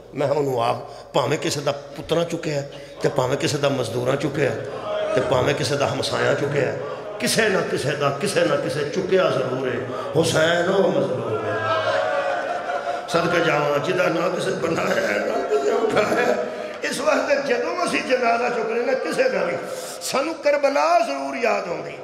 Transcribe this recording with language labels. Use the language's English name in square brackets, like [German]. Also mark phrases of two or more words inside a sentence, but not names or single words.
[Punjabi] میں انہوں آپ پاویں کسی دا پتراں چکے ہے تے پاویں کسی دا مزدوراں چکے ہے تے پاویں کسی دا ہمسایاں چکے ہے، کسے نہ کسے چکیا ضرور ہے، حسین ہو مظلوم ہے۔ صدقہ جاواں جدہ نہ کسے بنایا ہے نہ کسے اٹھایا ہے، اس وقت جدوں اسی جنازہ چکنے نہ کسے دا نہیں، سانو کربلا ضرور یاد ہوں گی۔